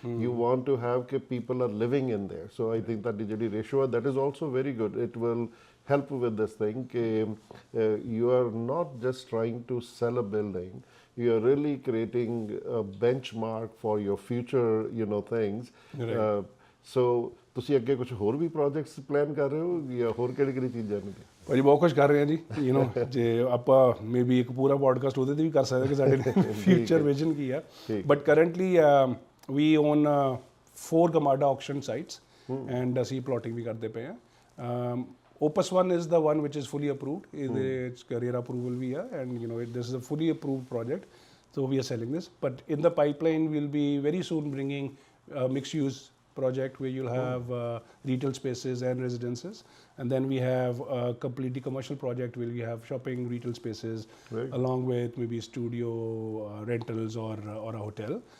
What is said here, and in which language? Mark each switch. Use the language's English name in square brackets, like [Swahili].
[English] You want to have ਕਿ people are living in there. So I think [Punjabi] ਤੁਹਾਡੀ ਜਿਹੜੀ ratio ਆ [English] That is also very good. It will help with this thing ਕਿ you are not just trying to sell a building, you are really creating a benchmark for your future things. [Punjabi] So ਤੁਸੀਂ ਅੱਗੇ ਕੁਝ ਹੋਰ ਵੀ projects plan ਕਰ ਰਹੇ ਹੋ ਜਾਂ ਹੋਰ ਕਿਹੜੀ ਚੀਜ਼ਾਂ ਨੇ? ਭਾਜੀ ਬਹੁਤ ਕੁਛ ਕਰ ਰਹੇ ਹਾਂ ਜੀ। ਜੇ ਆਪਾਂ ਮੇਬੀ ਇੱਕ ਪੂਰਾ ਪੋਡਕਾਸਟ ਉਹਦੇ 'ਤੇ ਵੀ ਕਰ ਸਕਦੇ ਕਿ ਸਾਡੇ ਫਿਊਚਰ ਵਿਜ਼ਨ ਕੀ ਆ। [English] but currently we own 4 GMADA auction sites, and [Punjabi] ਅਸੀਂ ਪਲੋਟਿੰਗ ਵੀ ਕਰਦੇ ਪਏ ਹਾਂ। [English] Opus One is the one which is fully approved. Its career approval we are, and this is a fully approved project, so we are selling this. But in the pipeline, we'll be very soon bringing a mixed-use project where you'll have retail spaces and residences, and then we have a completely commercial project where we have shopping, retail spaces, along with maybe studio rentals or a hotel.